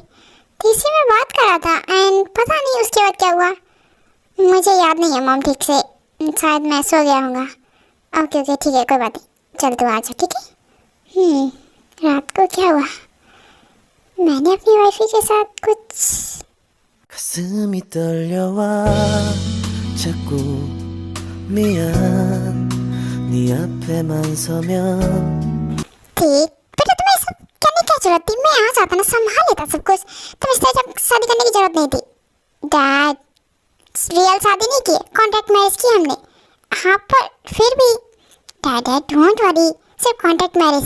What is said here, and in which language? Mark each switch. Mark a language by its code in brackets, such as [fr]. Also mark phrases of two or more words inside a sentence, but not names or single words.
[hi] तीसरी में बात कर रहा था एंड पता नहीं उसके बाद क्या हुआ, मुझे याद नहीं है मॉम ठीक से। शायद मैं सो गया होगा। [en] okay okay [hi] ठीक है, कोई बात नहीं, चल तू आ जा, ठीक है? रात को क्या हुआ? मैंने अपनी वाइफी के साथ कुछ। [ko] 가슴이 떨려와 자꾸 미안 네 앞에만 서면 [hi] ठीक, बेटा तुम्हें सब करने की जरूरत थी? मैं आ जाता ना, संभाल लेता सब कुछ। तुम इस तरह शादी करने की जरूरत नहीं थी। डैड, रियल शादी नहीं की, [en] contract marriage [hi] की हमने। हाँ पर फिर भी [en] Dad don't worry, [hi] सिर्फ [en] contract marriage [hi] है।